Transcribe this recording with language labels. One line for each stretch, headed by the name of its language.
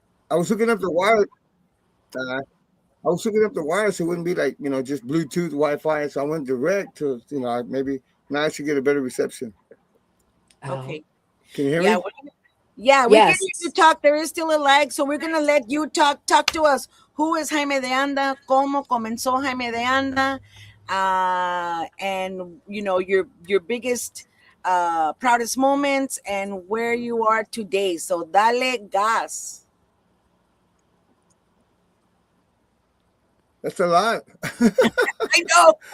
English: I was hooking up the wire. I was hooking up the wire so it wouldn't be like, just Bluetooth Wi-Fi. So I went direct to, maybe now I should get a better reception. Okay. Can you hear Yeah, me? we can hear you Yes. talk. There is still a lag, so we're gonna let you talk. Talk to us. Who is Jaime De Anda?
Spanish: ¿Cómo comenzó Jaime De Anda?
English: And your biggest, proudest moments, and where you are today. So
Spanish: dale gas.
English: That's a lot. I know.